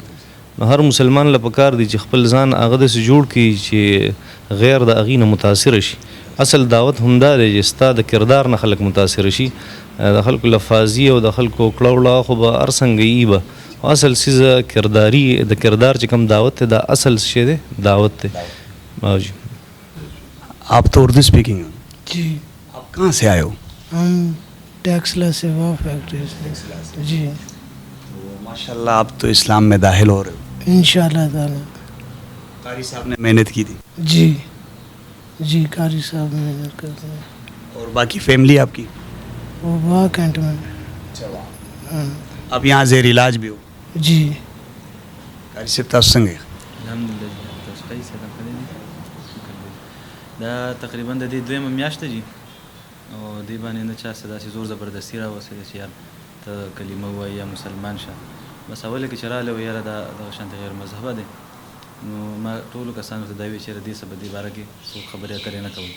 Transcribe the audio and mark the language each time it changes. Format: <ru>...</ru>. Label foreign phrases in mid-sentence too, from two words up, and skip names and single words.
<ps>نو هر مسلمان له پکار دی چې خپل ځان هغه داسې جوړ کړي چې غیر د هغې نه متاثره شي. اصل دعوت همدا دی چې ستا د کردار نه خلک متاثره شي. د خلکو لفاظي او د خلکو کړه خو به هر څنګه یي به اصل چیزه کرداری د کردار چې کوم دعوت دا اصل شی دی دعوت دی. جی</ps> <ur>آپ تو اردو اسپیکنگ ہیں. जी آپ کہاں سے آئے ہو? ہم ٹیکسلا سیوا فیکٹری سے. जी ماشاءاللہ آپ تو اسلام میں داخل ہو رہے ہو. ان شاء اللہ تعالیٰ. قاری صاحب نے محنت کی تھی جی جی قاری صاحب محنت کرتے ہیں اور باقی فیملی آپکی? وہ واہ کینٹونمنٹ۔ ہاں آپ یہاں زیر علاج بھی ہو? जी</ur> <ps>قاري صاحب تاسو څنګه یې؟ الحمدلله تاسو ښه یاست؟ دا تقریبا د دې دویمه میاشت ده جي او دې باندې نه چا څه داسې زور زبردستي راوستلی چې یار ته کلمه ووایې یا مسلمان شه. بس اوله کې چې راغلی و یاره دا دغه شانته غیر مذهبه دی نو ما ټولو کسانو ته دا ویل چې دې څه په دې باره کې څوک خبرې اترې نه کوم.</ps>